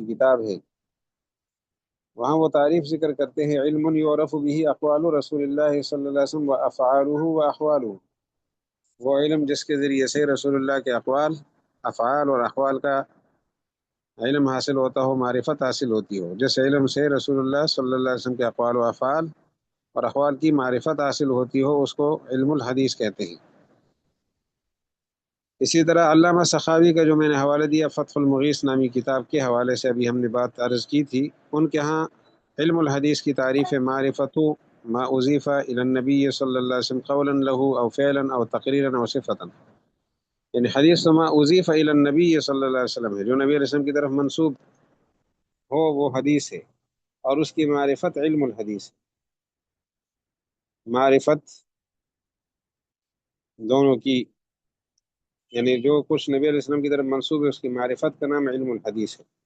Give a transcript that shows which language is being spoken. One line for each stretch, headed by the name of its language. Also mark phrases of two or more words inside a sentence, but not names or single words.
Urdu: کی کتاب ہے، وہاں وہ تعریف ذکر کرتے ہیں،
Arabic: علم یعرف به اقوال رسول اللہ صلی اللہ علیہ وسلم وافعاله واحواله،
Urdu: وہ علم جس کے ذریعے سے رسول اللہ کے اقوال، افعال اور احوال کا علم حاصل ہوتا ہو، معرفت حاصل ہوتی ہو، جس علم سے رسول اللہ
Arabic: صلی اللہ علیہ وسلم
Urdu: کے اقوال و افعال اور احوال کی معرفت حاصل ہوتی ہو، اس کو
Arabic: علم الحدیث
Urdu: کہتے ہیں۔ اسی طرح علامہ سخاوی کا جو میں نے حوالہ دیا، فتح المغیث نامی کتاب کے حوالے سے ابھی ہم نے بات عرض کی تھی، ان کے ہاں
Arabic: علم الحدیث
Urdu: کی تعریف ہے
Arabic: معرفت ما اضیف الی النبی صلی اللہ علیہ وسلم قولا له او فعلا او تقریرا او صفتا،
Urdu: یعنی حدیث
Arabic: ما اضیف الی النبی صلی اللہ علیہ وسلم
Urdu: ہے، جو نبی علیہ السلام کی طرف منسوب ہو وہ حدیث ہے، اور اس کی معرفت
Arabic: علم الحدیث
Urdu: ہے۔ معرفت دونوں کی، یعنی جو کچھ نبی علیہ السلام کی طرف منسوب ہے اس کی معرفت کا نام
Arabic: علم الحدیث
Urdu: ہے۔